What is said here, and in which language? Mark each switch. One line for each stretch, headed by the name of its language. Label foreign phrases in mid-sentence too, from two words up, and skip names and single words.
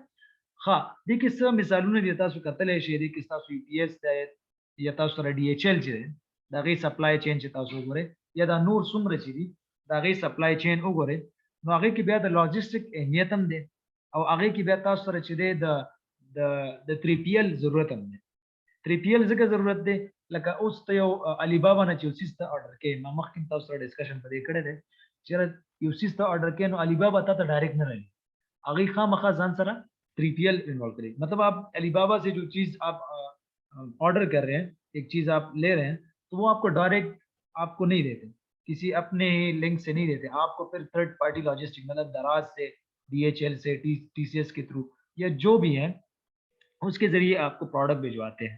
Pashto: ها، دې کې څه مثالونه دي تاسو کتلې شي، دې کې تاسو یو پی ایس دی یا تاسو سره ډي ایچ ال چې دا غي
English: سپلای چین
Pashto: چې تاسو وګورئ، یا دا نور څومره چې دي دا غي
English: سپلای چین
Pashto: وګورئ، نو هغه کې بیا د لاجستیک اهمیت هم دی، او هغه کې بیا تاسو سره چې دی د 3PL ضرورت هم دی. 3PL ځکه ضرورت دی لکه اوس ته یو علی بابا نه چې سیس ته آرډر کې، ما مخکې تاسو سره ډیسکشن پدې کړی دی چې یو سیس ته آرډر کې، نو علی بابا ته ډایرکټ نه راځي، هغه خامخا ځان سره 3PL
Urdu: انوالو کریں. مطلب آپ علی بابا سے جو چیز آپ آرڈر کر رہے ہیں، ایک چیز آپ لے رہے ہیں، تو وہ آپ کو ڈائریکٹ آپ کو نہیں دیتے، کسی اپنے ہی لنک سے نہیں دیتے، آپ کو پھر
English: third party logistic
Urdu: مطلب دراز سے، DHL سے، TCS کے تھرو یا جو بھی ہے اس کے ذریعے آپ کو پروڈکٹ بھجواتے ہیں.